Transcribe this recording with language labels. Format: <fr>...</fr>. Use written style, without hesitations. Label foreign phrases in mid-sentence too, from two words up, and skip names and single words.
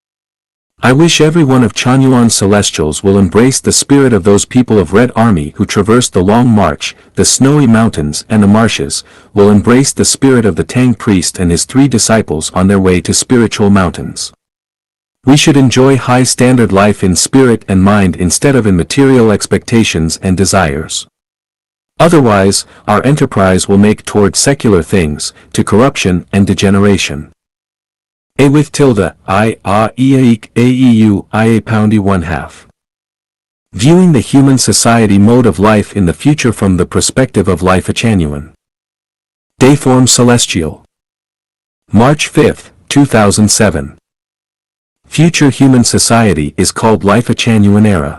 <en>I wish every one of Chanyuan celestials will embrace the spirit of those people of Red Army who traversed the long march, the snowy mountains and the marshes, will embrace the spirit of the Tang priest and his 3 disciples on their way to spiritual mountains. We should enjoy high standard life in spirit and mind instead of in material expectations and desires. Otherwise, our enterprise will make toward secular things, to corruption and degeneration. A with tilde, I, a, e, a, eu, I, a poundy 1/2. Viewing the human society mode of life in the future from the perspective of Lifechanyuan. Dayform Celestial. March 5, 2007. Future human society is called Lifechanyuan era.</en>